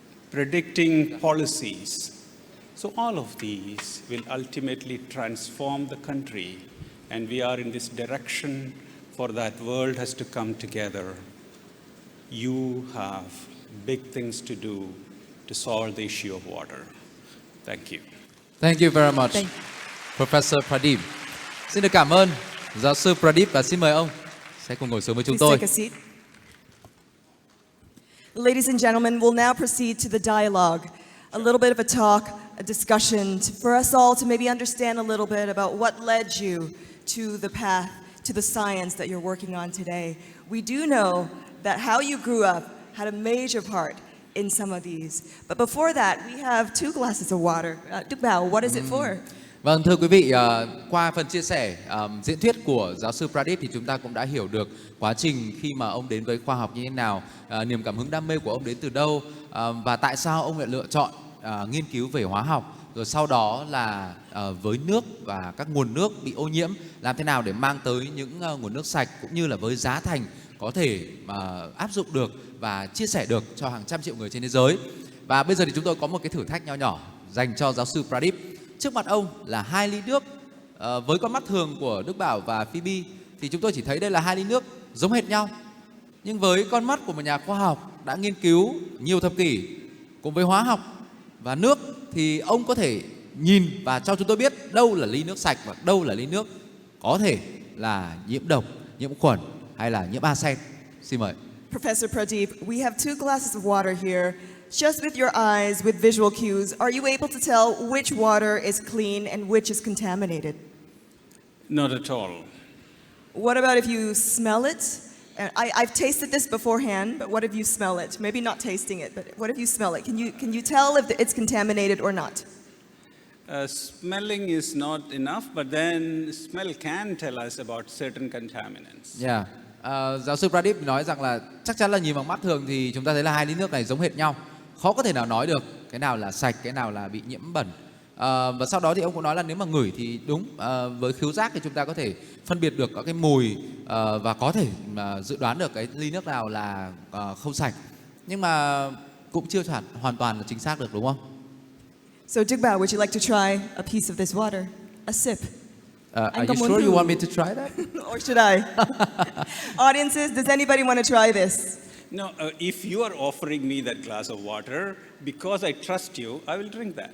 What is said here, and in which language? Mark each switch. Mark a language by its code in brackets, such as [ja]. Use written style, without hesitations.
[en] Predicting policies. So all of these will ultimately transform the country, and we are in this direction. For that, world has to come together. You have big things to do to solve the issue of water. Thank you. Thank you very much, Professor Pradeep. [vi] Xin được cảm ơn giáo sư Pradeep và xin mời ông sẽ cùng ngồi xuống với chúng [en] Please [vi] tôi. [en] take a seat. Ladies and gentlemen, we'll now proceed to the dialogue. A little bit of a talk, a discussion for us all to maybe understand a little bit about what led you to the path, to the science that you're working on today. We do know that how you grew up had a major part in some of these. But before that, we have 2 glasses of water. Đức Bảo, what is it for? [vi] Vâng, thưa quý vị, qua phần chia sẻ diễn thuyết của giáo sư Pradeep thì chúng ta cũng đã hiểu được quá trình khi mà ông đến với khoa học như thế nào, niềm cảm hứng đam mê của ông đến từ đâu, và tại sao ông lại lựa chọn nghiên cứu về hóa học rồi sau đó là với nước và các nguồn nước bị ô nhiễm, làm thế nào để mang tới những nguồn nước sạch cũng như là với giá thành có thể áp dụng được và chia sẻ được cho hàng trăm triệu người trên thế giới. Và bây giờ thì chúng tôi có một cái thử thách nho nhỏ dành cho giáo sư Pradeep. Trước mặt ông là 2 ly nước. Với con mắt thường của Đức Bảo và Phoebe thì chúng tôi chỉ thấy đây là 2 ly nước giống hệt nhau. Nhưng với con mắt của một nhà khoa học đã nghiên cứu nhiều thập kỷ cùng với hóa học và nước thì ông có thể nhìn và cho chúng tôi biết đâu là ly nước sạch và đâu là ly nước có thể là nhiễm độc, nhiễm khuẩn hay là nhiễm arsen. Xin mời. [en] Professor Pradeep, we have 2 glasses of water here. Just with your eyes, with visual cues, are you able to tell which water is clean and which is contaminated? Not at all. What about if you smell it? I've tasted this beforehand, but what if you smell it? Maybe not tasting it, but what if you smell it? Can you tell if it's contaminated or not? Smelling is not enough, but then smell can tell us about certain contaminants. Yeah. [vi] Giáo sư Pradeep nói rằng là chắc chắn là nhìn bằng mắt thường thì chúng ta thấy là 2 ly nước này giống hệt nhau, khó có thể nào nói được cái nào là sạch, cái nào là bị nhiễm bẩn. Và sau đó thì ông cũng nói là nếu mà ngửi thì đúng, với khứu giác thì chúng ta có thể phân biệt được các cái mùi và có thể dự đoán được cái ly nước nào là không sạch, nhưng mà cũng chưa hoàn toàn là chính xác được, đúng không? [en] So Dugbao, would you like to try a piece of this water? A sip? Are you sure you want me to try that? Or should I? Audiences, does anybody want to try this? No, if you are offering me that glass of water, because I trust you, I will drink that.